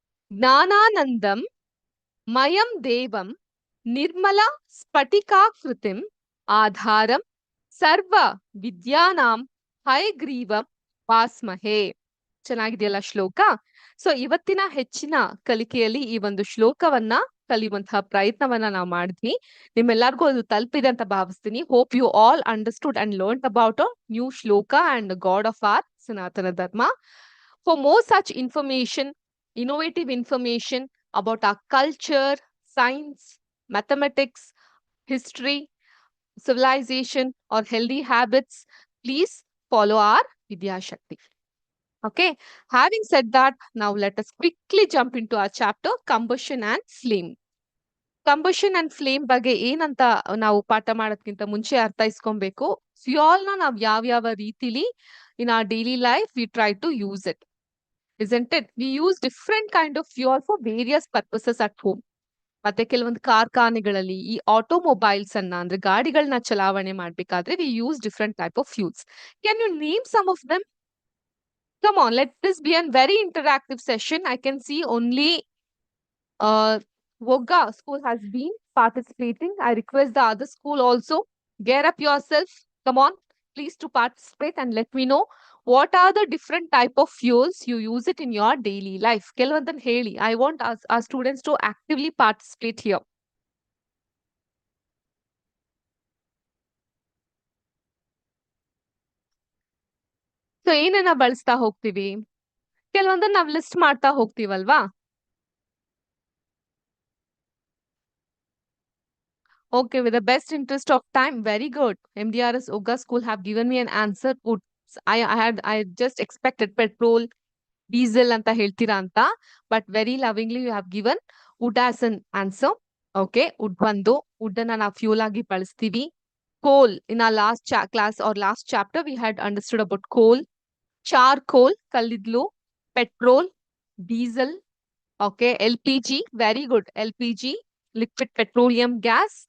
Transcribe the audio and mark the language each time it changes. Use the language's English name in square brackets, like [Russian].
[Sanskrit] ಜ್ಞಾನಾನಂದಂ ಮಯಂ ದೇವಂ ನಿರ್ಮಲ ಸ್ಫಟಿಕಾಕೃತಿಂ ಆಧಾರಂ ಸರ್ವ ವಿದ್ಯಾನಾಂ ಹಯಗ್ರೀವಂ ಉಪಾಸ್ಮಹೇ. [Kannada] ಚೆನ್ನಾಗಿದೆಯಲ್ಲ ಶ್ಲೋಕ? ಸೊ ಇವತ್ತಿನ ಹೆಚ್ಚಿನ ಕಲಿಕೆಯಲ್ಲಿ ಈ ಒಂದು ಶ್ಲೋಕವನ್ನ ಕಲಿಯುವಂತಹ ಪ್ರಯತ್ನವನ್ನ ನಾವು ಮಾಡಿದ್ವಿ. ನಿಮ್ಮೆಲ್ಲರಿಗೂ ಅದು ತಲುಪಿದೆ ಅಂತ ಭಾವಿಸ್ತೀನಿ. [English] Hope you all understood and learn about a new shloka and god of our Sanatana Dharma. For more such information, innovative information about our culture, science, mathematics, history, civilization, or healthy habits, please follow our Vidya Shakti. Okay, having said that, now let us quickly jump into our chapter combustion and flame. [Kannada] Combustion and flame ಬಗ್ಗೆ ಏನಂತ ನಾವು ಪಾಠ ಮಾಡೋದಕ್ಕಿಂತ ಮುಂಚೆ ಅರ್ಥೈಸ್ಕೊಬೇಕು. Fuel ನ ನಾವು ಯಾವ ರೀತಿಲಿ [English] In our daily life we try to use it, isn't it? We use different kind of fuel for various purposes at home. [Kannada] ಮತ್ತೆ ಕೆಲವೊಂದು ಕಾರ್ಖಾನೆಗಳಲ್ಲಿ ಈ ಆಟೋಮೊಬೈಲ್ಸ್ ಅನ್ನ ಅಂದ್ರೆ ಗಾಡಿಗಳನ್ನ ಚಲಾವಣೆ ಮಾಡ್ಬೇಕಾದ್ರೆ [English] We use different type of fuels. Can you name some of them? Come on, let this be a very interactive session. I can see only Wogga school has been participating. I request the other school also, gear up yourself. Come on, please to participate and let me know what are the different type of fuels you use it in your daily life. [Kannada] Kelvandan heli. [English] I want our students to actively participate here. [Kannada] So ಏನನ್ನ ಬಳಸ್ತಾ ಹೋಗ್ತೀವಿ? ಕೆಲವೊಂದನ್ನ ನಾವು list ಮಾಡ್ತಾ ಹೋಗ್ತೀವಲ್ವಾ? [English] Okay, with the best interest of time, very good. MDRS Oga school have given me an answer. I just expected petrol, diesel [Kannada] anta ಹೇಳ್ತೀರಾ ಅಂತ, [English] but very lovingly you have given wood as an answer. [Kannada] Okay, wood ಬಂದು wood ಅನ್ನ ನಾವು fuel ಆಗಿ ಬಳಸ್ತೀವಿ. [English] Coal, in our last class or last chapter we had understood about coal, charcoal, ಕಲ್ಲಿದ್ಲು, petrol, diesel. Okay, LPG, very good. LPG, liquid petroleum gas.